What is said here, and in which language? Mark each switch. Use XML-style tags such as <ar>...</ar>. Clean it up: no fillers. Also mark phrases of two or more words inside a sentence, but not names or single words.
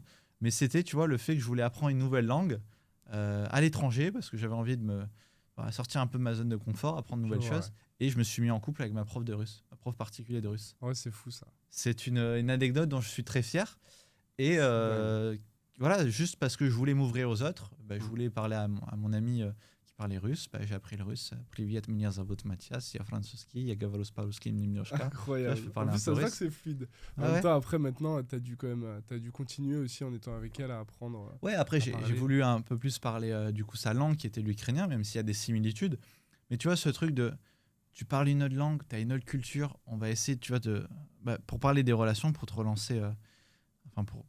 <fr>Mais c'était, tu vois, le fait que je voulais apprendre une nouvelle langue à l'étranger, parce que j'avais envie de sortir un peu de ma zone de confort, apprendre de nouvelles choses. Et je me suis mis en couple avec ma prof de russe, ma prof particulière de russe. Ouais, c'est fou, ça. C'est une anecdote dont je suis très fier. Et voilà, juste parce que je voulais m'ouvrir aux autres, je voulais parler à mon ami qui parlait russe. J'ai appris le russe.</fr> <ru>Привет, меня зовут Матиас, я французский, я говорю по-русски немножко.</ru> <fr>Incroyable. En plus, ça se voit que c'est fluide. En même temps, après, maintenant, t'as dû continuer aussi en étant avec elle à apprendre. Ouais, après, j'ai voulu un peu plus parler du coup sa langue qui était l'ukrainien, même s'il y a des similitudes. Mais tu vois, ce truc de... Tu parles une autre langue, tu as une autre culture, on va essayer, tu vois, pour parler des relations, pour te relancer...</fr>